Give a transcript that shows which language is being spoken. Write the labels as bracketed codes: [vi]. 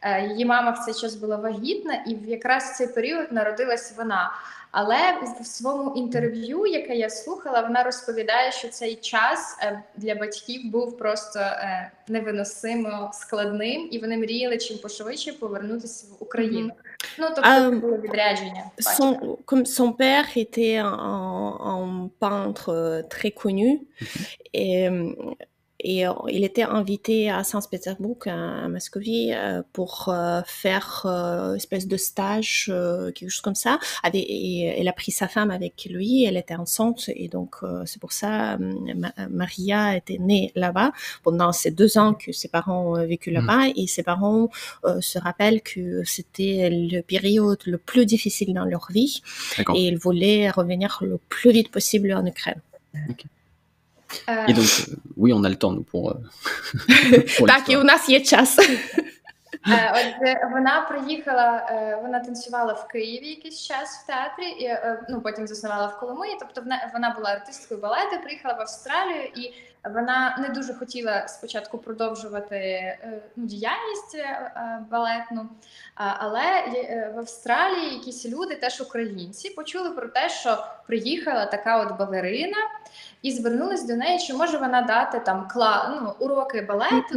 [uk] Її мама в цей час була вагітна, і якраз в цей період народилась вона. Але в своєму інтерв'ю, яке я слухала, вона розповідає, що цей час для батьків був просто невиносимо складним, і вони мріяли чим пошвидше повернутися в Україну. Ну, тобто було відрядження. [fr] Son père était un peintre très connu, et il était invité à Saint-Pétersbourg, à Moscovie, pour faire une espèce de stage, quelque chose comme ça. Et elle a pris sa femme avec lui, elle était enceinte, et donc c'est pour ça Maria était née là-bas pendant ces 2 ans que ses parents ont vécu là-bas, et ses parents se rappellent que c'était le période le plus difficile dans leur vie, et ils voulaient revenir le plus vite possible en Ukraine. [en] Okay. [fr] Et donc, oui, on a le temps, nous, pour [uk] Так, і у нас є час. Отже, вона приїхала, вона танцювала в Києві якийсь час в театрі, і потім заснувала в Коломиї, тобто вона була артисткою балету, приїхала в Австралію, і вона не дуже хотіла спочатку продовжувати діяльність балетну, але в Австралії якісь люди, теж українці, почули про те, що приїхала така от балерина, і звернулись до неї, чи може вона дати там уроки балету.